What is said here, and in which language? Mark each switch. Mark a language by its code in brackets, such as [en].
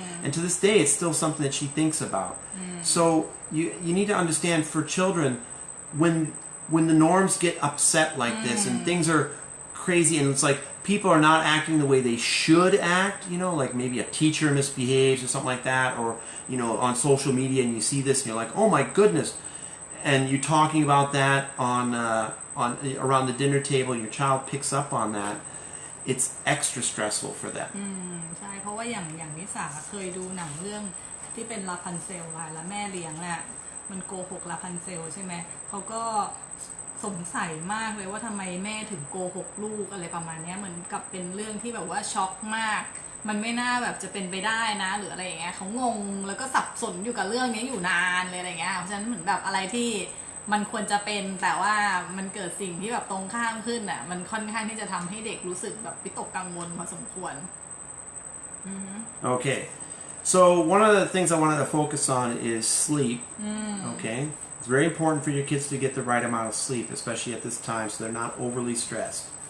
[en] And to this day, it's still something that she thinks about. So you need to understand for children, when the norms get upset like this and things are crazy and it's like people are not acting the way they should act, like maybe a teacher misbehaves or something like that, or on social media and you see this and you're like, oh my goodness, and you're talking about that on around the dinner table, your child picks up on that. It's extra stressful for them. [th] ใช่เพราะว่าอย่างนิสาเคยดูหนังเรื่องที่เป็นลาพันเซลค่ะแล้วแม่เลี้ยงน่ะมันโกหกลาพันเซลใช่ไหมเขาก็สงสัยมากเลยว่าทำไมแม่ถึงโกหกลูกอะไรประมาณนี้เหมือนกับเป็นเรื่องที่แบบว่าช็อกมาก มันไม่น่าแบบจะเป็นไปได้นะหรืออะไรอย่างเงี้ยเขางงแล้วก็สับสนอยู่กับเรื่องนี้อยู่นานเลยอะไรเงี้ยเพราะฉะนั้นเหมือนแบบอะไรที่มันควรจะเป็นแต่ว่ามันเกิดสิ่งที่แบบตรงข้ามขึ้นอ่ะมันค่อนข้างที่จะทำให้เด็กรู้สึกแบบวิตกกังวลพอสมควร [en] Okay, so one of the things I wanted to focus on is sleep. Okay, it's very important for your kids to get the right amount of sleep, especially at this time, so they're not overly stressed.